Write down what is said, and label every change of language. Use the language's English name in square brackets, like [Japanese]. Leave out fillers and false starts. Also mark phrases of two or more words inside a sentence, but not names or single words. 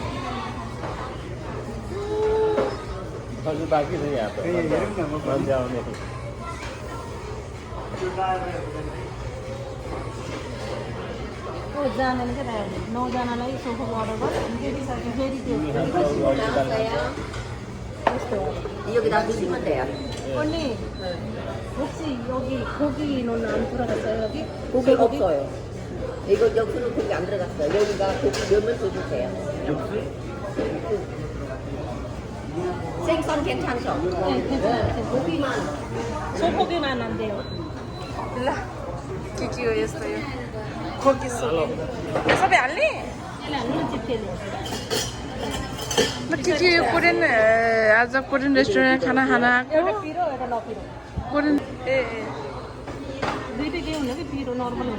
[Nepali] अझै बाँकी छ यहाँ मान्छे आउने जानाले क्या 9जनालाई सोफाको अर्डर गर्छ फेरि त्यो [Korean] 여기다 드시면 돼요. 언니 혹시 여기 고기 넣는 안 들어갔어요 여기? 고기 없어요. 이거 육수는 고기 안 들어갔어요. 여기가 고기 넣으면 더 주세요. 육수? 생선 괜찮죠? 네 괜찮아요. 고기만 소고기만 안 돼요. [Nepali] ल के हो यस्तो यो खोकी सोकी यो सबै हाल्ने यसले हाल्नु चिप्केले के यो कोरियन आज [English] Korean restaurant [Nepali] खाना एउटा पिरो एउटा नपिरो कोरियन ए दुईटै के हुने कि पिरो नर्मल हुने